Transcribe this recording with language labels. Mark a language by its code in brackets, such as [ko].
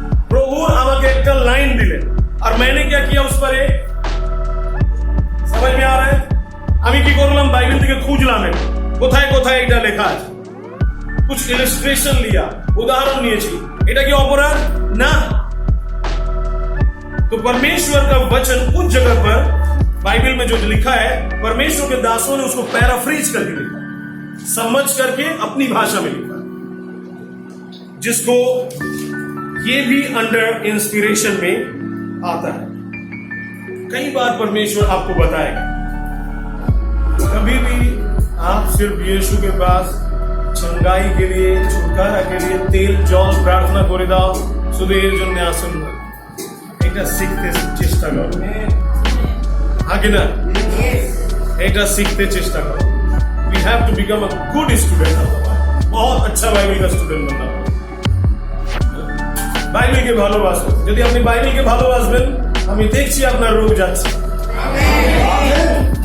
[bn] প্রভু আমাকে একটা লাইন দিলেন আর [hi] मैंने क्या किया उस पर एक समझ में आ रहा है? [bn] আমি কি করলাম বাইবেল থেকে খুঁজলাম কোথায় কোথায় এটা লেখা আছে, [hi] कुछ इलस्ट्रेशन लिया, उदाहरण [bn] নিয়েছি। এটা কি অপরাধ? না। [hi] तो परमेश्वर का वचन उस जगह पर बाइबल में जो लिखा है परमेश्वर के दासों ने उसको पैराफ्रेज करके लिखा, समझ करके अपनी भाषा में लिखा, जिसको ये भी अंडर इंस्पिरेशन में आता है। कई बार परमेश्वर आपको बताएगा, कभी भी आप सिर्फ यीशु के पास चंगाई के लिए छुटकारा के लिए तेल जल प्रार्थना [bn] করে দাও শুধু এর জন্য আসুন না, এটা শিখতে চেষ্টা করো। আগে না এটা শিখতে চেষ্টা করো। [en] We have to become a good student of the Bible, [hi] बहुत अच्छा बाइबल का स्टूडेंट बनना। [bn] বাইবেলকে ভালোবাসো, যদি আপনি বাইবেলকে ভালোবাসবেন আমি দেখছি আপনার রোগ যাচ্ছে।